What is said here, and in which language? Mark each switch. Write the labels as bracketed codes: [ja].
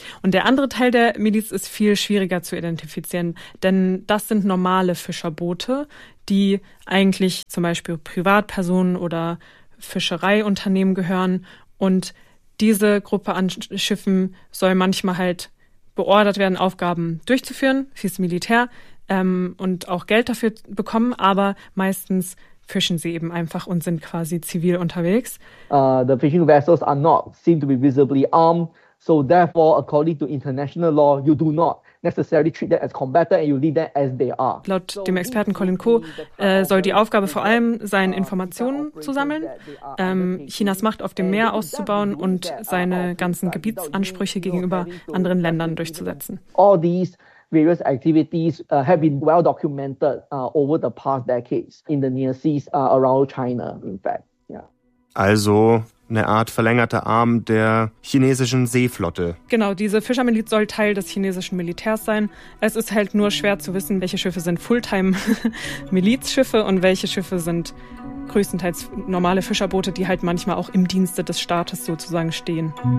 [de] Und der andere Teil der Miliz ist viel schwieriger zu identifizieren, denn das sind normale Fischerboote, die eigentlich zum Beispiel Privatpersonen oder Fischereiunternehmen gehören. Und diese Gruppe an Schiffen soll manchmal halt beordert werden, Aufgaben durchzuführen, fürs Militär, und auch Geld dafür bekommen, aber meistens fischen sie eben einfach und sind quasi zivil unterwegs. [en] The fishing vessels are not seem to be visibly armed, so therefore, according to international law, you do not necessarily treat them as combatants and you leave them as they are. [de] Laut dem Experten Colin Koh soll die Aufgabe vor allem sein, Informationen zu sammeln, Chinas Macht auf dem Meer auszubauen und seine ganzen Gebietsansprüche gegenüber anderen Ländern durchzusetzen. [en] All these various activities have been well documented over the past decades in the near seas around China, in fact. Yeah. [de] Also eine Art verlängerter Arm der chinesischen Seeflotte. Genau, diese Fischermiliz soll Teil des chinesischen Militärs sein. Es ist halt nur schwer zu wissen, welche Schiffe sind Fulltime-Milizschiffe und welche Schiffe sind größtenteils normale Fischerboote, die halt manchmal auch im Dienste des Staates sozusagen stehen.